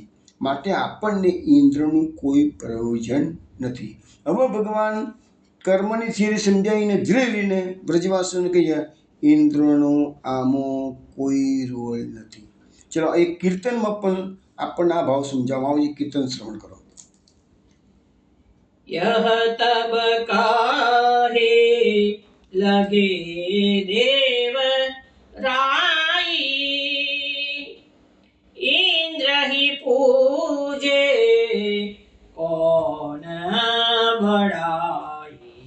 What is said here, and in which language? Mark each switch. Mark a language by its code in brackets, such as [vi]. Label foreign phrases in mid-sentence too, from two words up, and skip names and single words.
[gu] માટે આપણને ઇન્દ્રનું કોઈ પ્રયોજન નથી. હવે ભગવાન કર્મની થિયરી સમજાવીને ધીરે ધીરે વ્રજવાસીઓને કહીએ ઇન્દ્રનો આમાં કોઈ રોલ નથી. ચલો એક કીર્તનમાં પણ આપણને આ ભાવ સમજાવવામાં આવે છે. કીર્તન શ્રવણ કરો. [bra] यह तब काहे लगे देव राई, इंद्र ही पूजे कौन बढ़ाई.